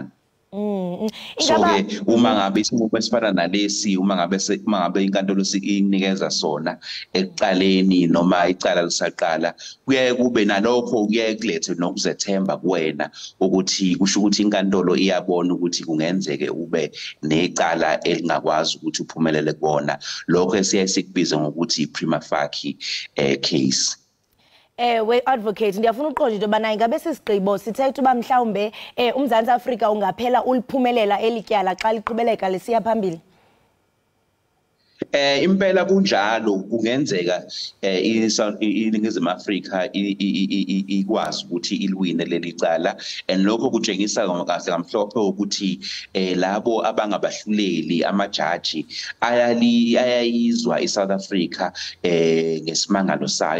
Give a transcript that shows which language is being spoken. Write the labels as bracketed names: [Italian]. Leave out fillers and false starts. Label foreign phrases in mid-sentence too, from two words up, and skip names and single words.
[Zulu] So-ke uma ngabe isinqumo esifana nalesi, uma ngabe inkantolo inikeza sona ekuqaleni noma icala lisaqala, kuyaye kube nalokho kuyaye kulethe nokuzethemba kuwena ukuthi kusho ukuthi inkantolo iyabona ukuthi kungenzeke ube necala elingakwazi ukuthi uphumelele kubona, lokho esiyaye sikubize ngokuthi [English] prima facie case. [Xhosa] We advocate, ndiyafuna uqonda into yobana ingabe sisigqibo sithetha uba mhlawumbe uMzantsi Afrika ungaphela uliphumelela elityala xa liqhubeleka lisiya phambili. [Zulu] Impela kunjalo, kungenzeka iningizimu Afrika ikwazi ukuthi ilwine leli cala, and lokho kutshengisa kahle kamhlophe ukuthi labo abangabahluleli amajaji ayayizwa iSouth Africa ngesimangalo sayo.